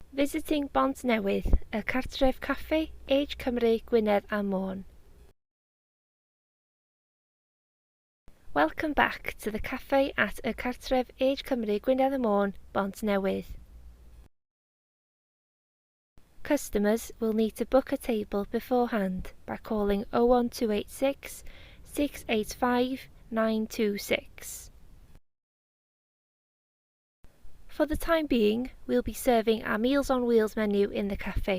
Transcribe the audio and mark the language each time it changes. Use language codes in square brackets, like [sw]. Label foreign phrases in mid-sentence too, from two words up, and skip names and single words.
[en] Visiting Bont Newydd, y Cartref Café, Age Cymru Gwynedd a Môn. Welcome back to the cafe at y Cartref Age Cymru Gwynedd a Môn, Bont Newydd. Customers will need to book a table beforehand by calling 01286 685 926. For the time being, we'll be serving our Meals on Wheels menu in the cafe.